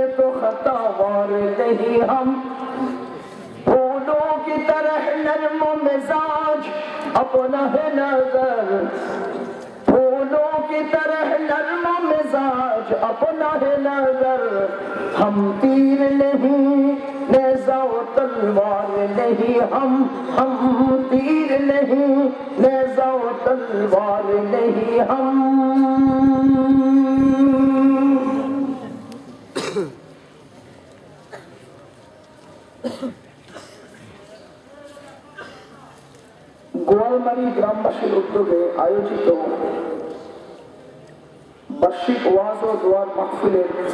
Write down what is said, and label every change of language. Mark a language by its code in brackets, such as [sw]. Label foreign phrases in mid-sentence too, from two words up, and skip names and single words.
[ur] تو خطا وار نہیں ہم، پھولوں کی طرح نرم و مزاج اپنا ہے نظر، پھولوں کی طرح نرم و مزاج اپنا ہے نظر، ہم تیر نہیں نیزہ و تلوار نہیں ہم تیر نہیں نیزہ و تلوار نہیں ہم۔ [bn] গোয়ালমারি গ্রামবাসীর উদ্যোগে আয়োজিত বার্ষিক ওয়াজ ও দোয়ার মাহফিলের